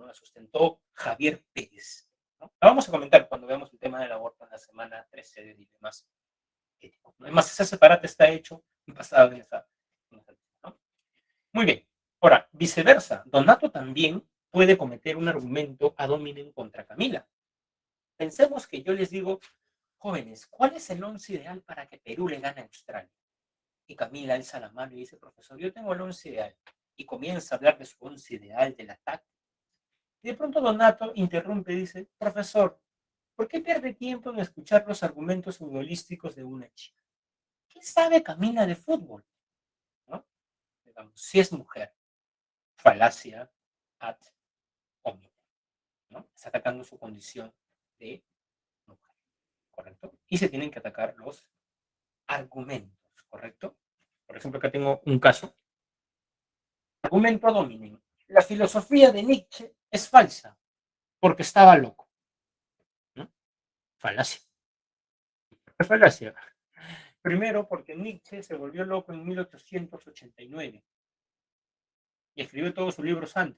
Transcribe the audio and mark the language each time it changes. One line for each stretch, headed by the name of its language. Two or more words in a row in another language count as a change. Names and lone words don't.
Spanish: La sustentó Javier Pérez, ¿no? La vamos a comentar cuando veamos el tema del aborto en la semana 13 de Dilemas Éticos, ¿no? Además, ese separate está hecho basado en esa, ¿no? Muy bien. Ahora, viceversa, Donato también puede cometer un argumento
Latin: ad hominem
Spanish: contra Camila. Pensemos que yo les digo, jóvenes, ¿cuál es el once ideal para que Perú le gane a Australia? Y Camila alza la mano y dice, profesor, yo tengo el once ideal. Y comienza a hablar de su once ideal, del ataque. Y de pronto Donato interrumpe y dice, profesor, ¿por qué pierde tiempo en escuchar los argumentos futbolísticos de una chica? ¿Qué sabe Camila de fútbol? ¿No? Digamos, si es mujer, falacia
Latin: ad hominem,
Spanish: ¿no? Está atacando su condición de mujer, ¿correcto? Y se tienen que atacar los argumentos, ¿correcto? Por ejemplo, acá tengo un caso. Argumento
Latin: ad hominem.
Spanish: La filosofía de Nietzsche es falsa porque estaba loco, ¿no? Falacia. ¿Qué falacia? Primero, porque Nietzsche se volvió loco en 1889 y escribió todos sus libros antes.